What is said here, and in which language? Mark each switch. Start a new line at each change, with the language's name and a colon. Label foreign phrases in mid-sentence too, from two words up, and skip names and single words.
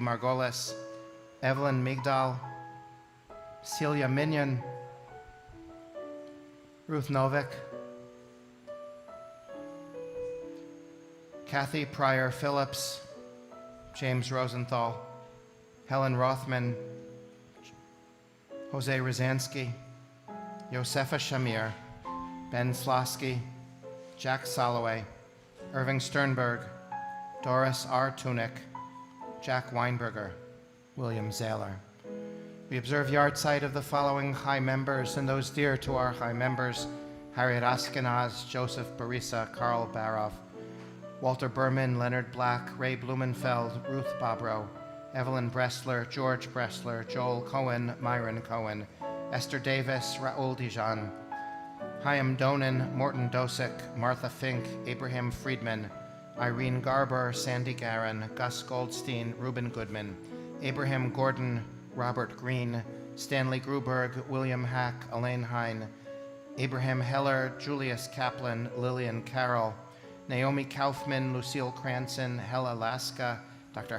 English: Margolis, Evelyn Migdal, Celia Minion, Ruth Novick, Kathy Pryor Phillips, James Rosenthal, Helen Rothman, Jose Rozansky, Josefa Shamir, Ben Slosky, Jack Soloway, Irving Sternberg, Doris R. Tunick, Jack Weinberger, William Zahler. We observe yahrzeit of the following high members and those dear to our high members: Harriet Askenaz, Joseph Barisa, Karl Barov, Walter Berman, Leonard Black, Ray Blumenfeld, Ruth Bobrow, Evelyn Bressler, George Bressler, Joel Cohen, Myron Cohen, Esther Davis, Raoul Dijon, Chaim Donan, Morton Dosick, Martha Fink, Abraham Friedman, Irene Garber, Sandy Garin, Gus Goldstein, Reuben Goodman, Abraham Gordon, Robert Green, Stanley Gruberg, William Hack, Elaine Hine, Abraham Heller, Julius Kaplan, Lillian Carroll, Naomi Kaufman, Lucille Cranston, Hella Laska, Dr.